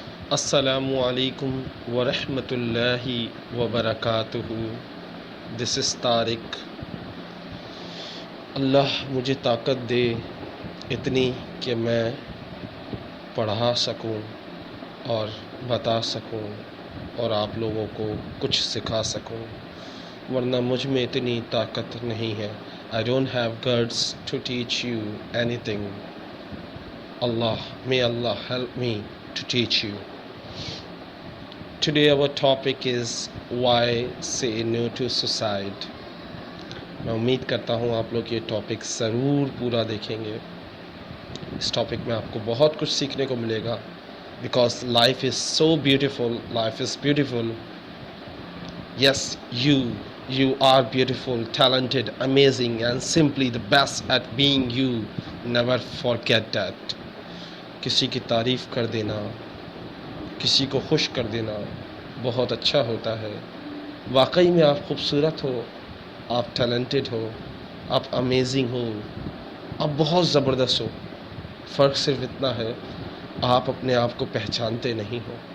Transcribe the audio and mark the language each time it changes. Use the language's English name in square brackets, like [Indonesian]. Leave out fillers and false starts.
[Urdu] السلام علیکم ورحمۃ اللہ وبرکاتہ۔ [English] this is [Urdu] طارق۔ اللہ مجھے طاقت دے اتنی کہ میں پڑھا سکوں اور بتا سکوں اور آپ لوگوں کو کچھ سکھا سکوں، ورنہ مجھ میں اتنی طاقت نہیں ہے۔ [English] I don't have guts to teach you anything. May Allah help me to teach you. Today our topic is why say no to suicide. [Urdu] میں امید کرتا ہوں آپ لوگ یہ ٹاپک ضرور پورا دیکھیں گے۔ اس ٹاپک میں آپ کو بہت کچھ سیکھنے کو ملے گا، [English] because life is so beautiful. Life is beautiful. Yes, you are beautiful, talented, amazing, and simply the best at being you. Never forget that. [Urdu] کسی کی تعریف کر دینا، کسی کو خوش کر دینا بہت اچھا ہوتا ہے۔ واقعی میں آپ خوبصورت ہو، آپ ٹیلنٹڈ ہو، آپ امیزنگ ہو، آپ بہت زبردست ہو۔ فرق صرف اتنا ہے، آپ اپنے آپ کو پہچانتے نہیں ہو۔